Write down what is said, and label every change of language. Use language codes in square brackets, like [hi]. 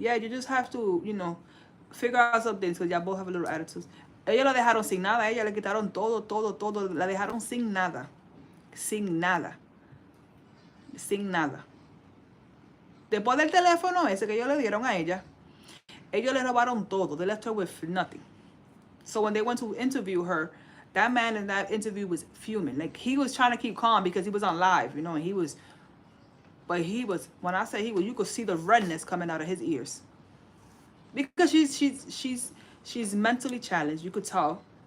[en] Yeah, you just have to, you know, figure out some things because y'all both have a little attitudes. [es] Ellos la dejaron sin nada, ella le quitaron todo, la dejaron sin nada. Sin nada. Después del teléfono ese que ellos le dieron a ella, ellos le robaron todo. [en] They left her with nothing. So when they went to interview her, that man in that interview was fuming. Like, he was trying to keep calm because he was on live, you know, and when I say he was, you could see the redness coming out of his ears. Because she's mentally challenged, you could tell.